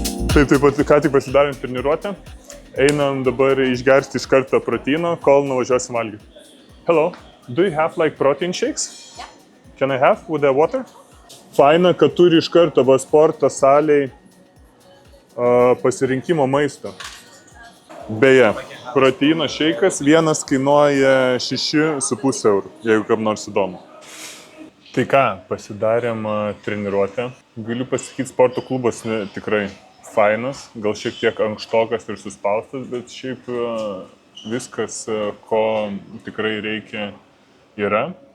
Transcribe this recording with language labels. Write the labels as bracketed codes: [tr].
[lt] Taip pat ką tik pasidarėm treniruotę. Einam dabar išgersti iš karto proteino, kol nuvažiuosim valgyti. [en] Hello, do you have like protein shakes? Yeah. Can I have with the water? [lt] Faina, kad turi iš karto sporto salėj pasirinkimo maisto. Beje, proteino šeikas vienas kainuoja 6,5 eurų, jeigu kam nors įdomu. Tai ką, pasidarėm treniruotę. Galiu pasakyti, sporto klubas tikrai fainas, gal šiek tiek ankštokas ir suspaustas, bet šiaip viskas, ko tikrai reikia, yra.